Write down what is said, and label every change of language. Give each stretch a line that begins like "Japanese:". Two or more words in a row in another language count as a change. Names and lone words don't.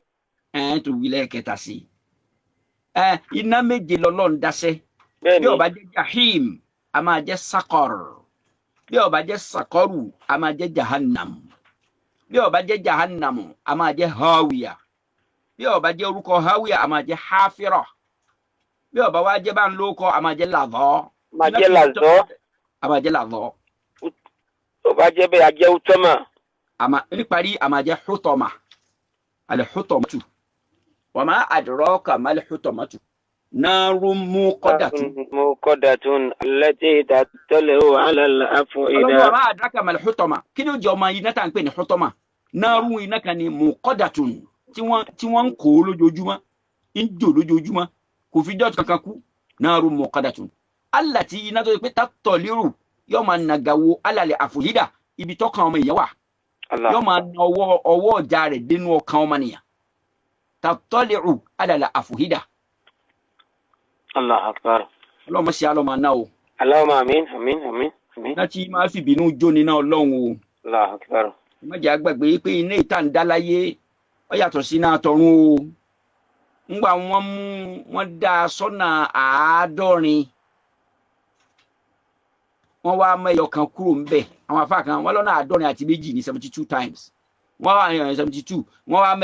Yoruba: tó wí lẹ́ẹ̀kẹta sí iná méje lọ́lọ́run dáṣẹ́ bí ó bá jẹ́ jahim a máa jẹ́ sakar bí ó bá jẹ́ sakaru a máa jẹ́ jahannam bí ó bá jẹ́ jahannam a máa jẹ́ hawiya bí ó bá jẹ́ orúkọ hawiya a máa jẹ́ hafira bí ó bá wá jẹ́ bá ń lóko a máa jẹ́ ladọ́ máa jẹ́ làzọ́ a máa jẹ́ ladọ́ tó bá jẹ́ bẹ́ẹ̀ a jẹ́ utama níparí a máa jẹ́
Arabic: حطمة الحطمة وما أدراك ما الحطمة نار موقدة التي تطلع على الأفئدة وما أدراك ما الحطمة
Yoruba: kí ni ó jẹ́ ọmọ iná tá ń pè ní hutama narun iná kan ni muqaddatun tí wọ́n ń kó lójoojúmọ́ ń jò lójoojúmọ́ kò fi jọ́ kankan kú
Arabic: نار موقدة التي
Yoruba: iná tó pé tattali'u yóò máa nàgàwó
Arabic: على الأفئدة
Yoruba: ibi tọ́kàn ọmọ èèyàn wà yóò máa na ọwọ́ ọjà rẹ̀ dénú ọkàn ọmọnìyàn
Arabic: تطلع على الأفئدة. الله أكبر.
Yoruba: Ọlọ́run ṣe alọ́mọ náà o.
Arabic: اللهم آمين آمين آمين آمين.
Yoruba: láti máa fi bínú jóni náà Ọlọ́run o.
Arabic: الله أكبر.
Yoruba: má jẹ́ àgbàgbé pé iná ìta ń dá láyé ó yàtọ̀ sí náà tọ̀run o. ńgbà wọ́n dá sọ́nà 70 wọ́n wá mẹ́yọ kan kúrò ń bẹ̀ àwọn afá kan wọ́n lọ́nà 72 ní 72 times wọ́n wá 72 wọ́n wá